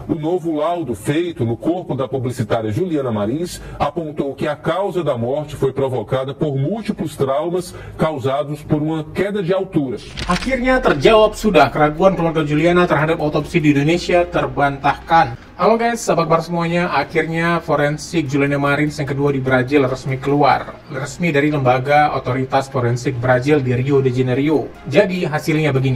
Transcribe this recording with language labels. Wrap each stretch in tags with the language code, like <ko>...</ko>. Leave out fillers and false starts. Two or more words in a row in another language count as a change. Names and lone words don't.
<pt>O novo laudo feito no corpo da publicitária Juliana Marins apontou que a causa da morte foi provocada por múltiplos traumas causados por uma queda de altura.</pt> <id>Akhirnya terjawab sudah keraguan keluarga Juliana terhadap otopsi di Indonesia terbantahkan. Halo guys, sahabat bar semuanya, akhirnya forensik Juliana Marins yang kedua di Brazil resmi keluar. Resmi dari lembaga otoritas forensik Brazil di Rio de Janeiro. Jadi hasilnya begini.</id>